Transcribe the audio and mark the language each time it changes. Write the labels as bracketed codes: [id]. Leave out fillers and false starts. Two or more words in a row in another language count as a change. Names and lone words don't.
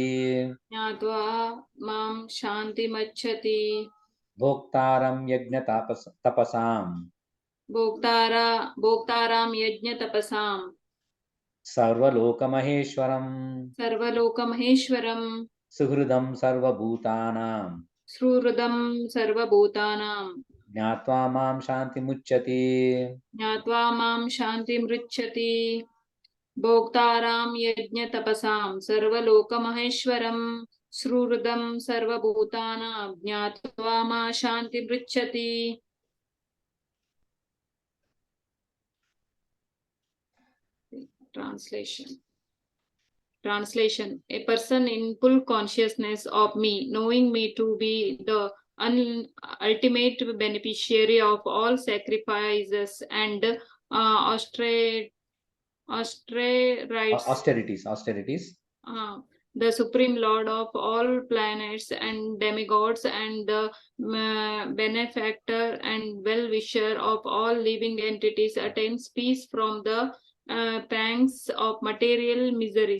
[sa] జ్ఞాత్వా మాం శాంతిమచ్చతి. భోక్తారం యజ్ఞ తపసాం, భోక్తారాం యజ్ఞ తపసాం, సర్వలోకమహేశ్వరం, సర్వలోకమహేశ్వరం, సుహృదం సర్వభూతానాం, సుహృదం సర్వభూతానాం, జ్ఞాత్వా మాం శాంతిముచ్యతి, జ్ఞాత్వా మాం శాంతిమృచ్చతి. భోక్తారాం యజ్ఞ తపసాం, సర్వలోకమహేశ్వరం, సుహృదం సర్వభూతానాం, జ్ఞాత్వా మా శాంతిమృచ్చతి. [en] Translation. A person in full consciousness of me, knowing me to be the ultimate beneficiary of all sacrifices and austerities, the Supreme Lord of all planets and demigods, and the benefactor and well-wisher of all living entities, attains peace from the pangs of material miseries.